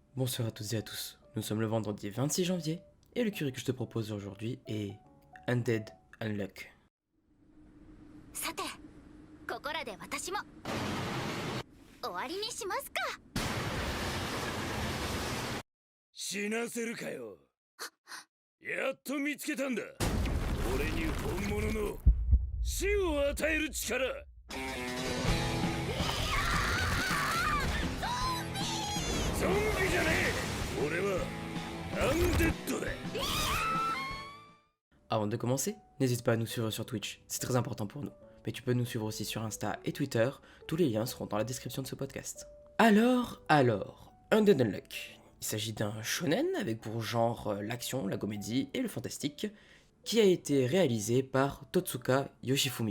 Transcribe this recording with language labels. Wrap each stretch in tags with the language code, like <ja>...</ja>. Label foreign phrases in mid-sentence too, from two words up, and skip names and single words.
<fr>Bonsoir à toutes et à tous, nous sommes le vendredi 26 janvier et le curry que je te propose aujourd'hui est Undead Unluck.</fr> <ja>さてここらで私も終わりにしますか。死なせるかよ。やっと見つけたんだ。俺に本物の死を与える力。ゾンビじゃねえ。俺はアンデッドだ。</ja> <fr>Avant de commencer, n'hésite pas à nous suivre sur Twitch, c'est très important pour nous. Mais tu peux nous suivre aussi sur Insta et Twitter, tous les liens seront dans la description de ce podcast. Alors, Undead Unluck. Il s'agit d'un shonen avec pour genre l'action, la comédie et le fantastique, qui a été réalisé par Totsuka Yoshifumi.</fr>